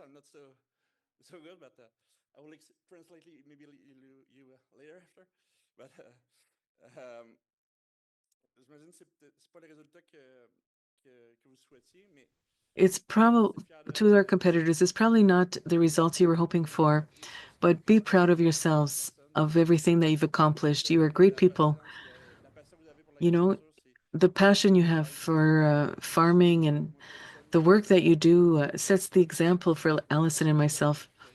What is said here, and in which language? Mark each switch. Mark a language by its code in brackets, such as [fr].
[en] I'm not so good, but I will translate maybe you later after. [fr] But j'imagine c'est pas le résultat que vous souhaitiez, mais [en] it's probably to our competitors, it's probably not the results you were hoping for, but be proud of yourselves, of everything that you've accomplished. You are great people. You know, the passion you have for farming and the work that you do sets the example for Allison and myself.